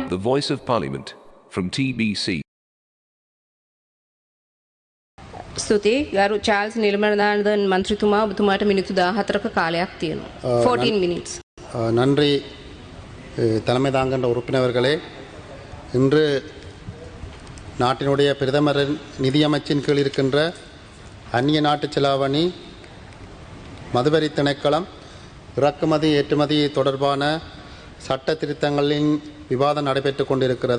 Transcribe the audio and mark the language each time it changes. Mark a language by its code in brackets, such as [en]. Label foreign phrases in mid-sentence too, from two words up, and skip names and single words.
[en] Voice of Parliament, from TBC. [si] ස්තුතියි ගරු චාල්ස් නිර්මලදානදන් මන්ත්‍රීතුමා ඔබතුමාට මිනිත්තු 14ක කාලයක් තියෙනවා 14 minutes. [ta] நன்றி தலைமை தாங்கன்ற உறுப்பினர்களே, இன்று நாட்டினுடைய பிரதமர் நிதியமைச்சின் கீழ் இருக்கின்ற அந்நிய நாட்டு செலாவணி மதுவரி திணைக்களம் இறக்குமதி ஏற்றுமதி தொடர்பான சட்ட திருத்தங்களின் விவாதம் நடைபெற்று கொண்டிருக்கிறது.